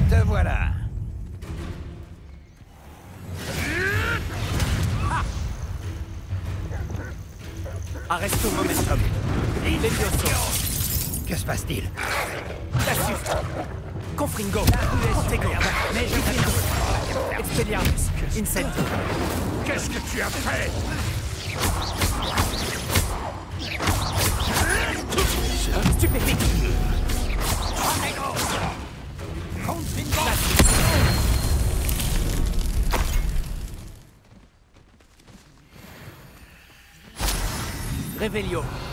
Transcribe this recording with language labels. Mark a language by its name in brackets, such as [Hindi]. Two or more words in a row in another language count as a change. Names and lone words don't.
[French] voilà. Arresto momentum. Que se passe-t-il? Cassius. Confringo. Ortego. Expelliarmus. Incendio. Qu'est-ce que tu as fait? Stupéfique. Revelio.